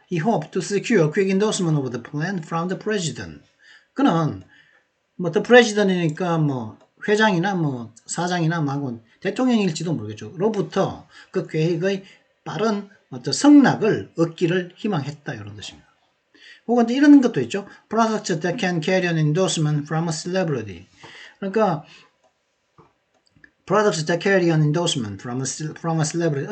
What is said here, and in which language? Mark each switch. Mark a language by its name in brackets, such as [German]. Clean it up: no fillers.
[English] He hoped to secure quick endorsement of the plan from the president. [Korean] 그는 the president이니까 회장이나 사장이나 대통령일지도 모르겠죠. 로부터 그 계획의 빠른 어떤 성락을 얻기를 희망했다 이런 뜻입니다. 혹은 이런 것도 있죠. [English] Products that can carry an endorsement from a celebrity. 그러니까 products that carry an endorsement from a celebrity.